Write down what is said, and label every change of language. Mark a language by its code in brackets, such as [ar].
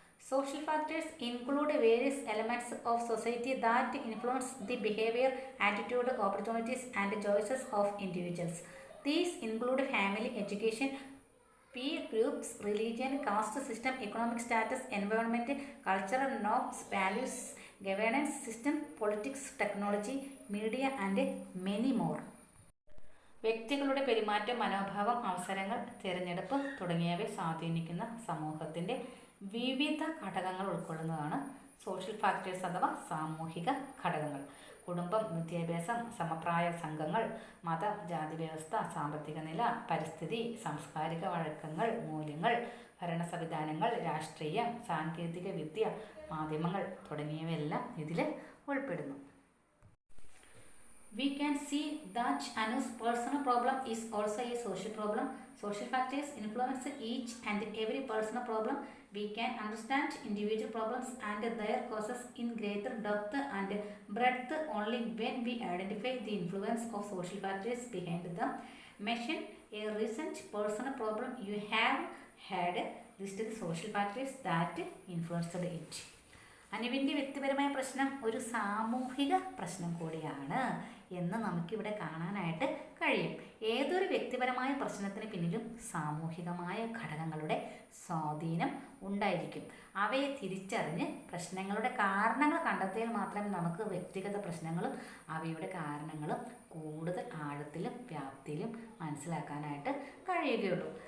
[en] Social factors include various elements of society that influence the behavior, attitude, opportunities, and choices of individuals. These include family, education, peer groups, religion, caste system, economic status, environment, cultural norms, values, governance system, politics, technology, media, and many more. [ml] വ്യക്തികളുടെ പെരുമാറ്റം, മനോഭാവം, അവസരങ്ങൾ, തിരഞ്ഞെടുപ്പ് തുടങ്ങിയവയെ സ്വാധീനിക്കുന്ന സമൂഹത്തിൻ്റെ വിവിധ ഘടകങ്ങൾ ഉൾക്കൊള്ളുന്നതാണ് സോഷ്യൽ ഫാക്ടേഴ്സ് അഥവാ സാമൂഹിക ഘടകങ്ങൾ. കുടുംബം, വിദ്യാഭ്യാസം, സമപ്രായ സംഘങ്ങൾ, മതം, ജാതി വ്യവസ്ഥ, സാമ്പത്തിക നില, പരിസ്ഥിതി, സാംസ്കാരിക വഴക്കങ്ങൾ, മൂല്യങ്ങൾ, ഭരണ സംവിധാനങ്ങൾ, രാഷ്ട്രീയം, സാങ്കേതിക വിദ്യ, മാധ്യമങ്ങൾ തുടങ്ങിയവയെല്ലാം ഇതിൽ ഉൾപ്പെടുന്നു. [en] We can see that Anu's personal problem is also a social problem. Social factors influence each and every personal problem. We can understand individual problems and their causes in greater depth and breadth only when we identify the influence of social factors behind them. Mention a recent personal problem you have had. List the social factors that influenced it. [ml] അനുവിൻ്റെ വ്യക്തിപരമായ പ്രശ്നം ഒരു സാമൂഹിക പ്രശ്നം കൂടിയാണ് എന്ന് നമുക്കിവിടെ കാണാനായിട്ട് കഴിയും. ഏതൊരു വ്യക്തിപരമായ പ്രശ്നത്തിന് പിന്നിലും സാമൂഹികമായ ഘടകങ്ങളുടെ സ്വാധീനം ഉണ്ടായിരിക്കും. അവയെ തിരിച്ചറിഞ്ഞ് പ്രശ്നങ്ങളുടെ കാരണങ്ങൾ കണ്ടെത്തിയാൽ മാത്രമേ നമുക്ക് വ്യക്തിഗത പ്രശ്നങ്ങളും അവയുടെ കാരണങ്ങളും കൂടുതൽ ആഴത്തിലും വ്യാപ്തിയിലും മനസ്സിലാക്കാനായിട്ട് കഴിയുകയുള്ളൂ.